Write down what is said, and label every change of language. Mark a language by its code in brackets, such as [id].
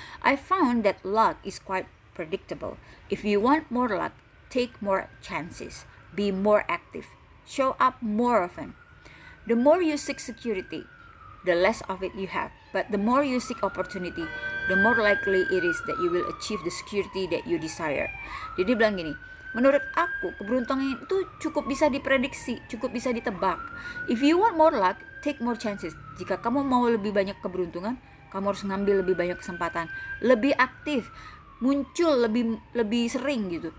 [en] I found that luck is quite predictable. If you want more luck, take more chances, be more active, show up more often. The more you seek security, the less of it you have. But the more you seek opportunity, the more likely it is that you will achieve the security that you desire. [id] Jadi bilang gini, menurut aku keberuntungan itu cukup bisa diprediksi, cukup bisa ditebak. [en] If you want more luck, take more chances. [id] Jika kamu mau lebih banyak keberuntungan, kamu harus ngambil lebih banyak kesempatan, lebih aktif, muncul lebih sering gitu.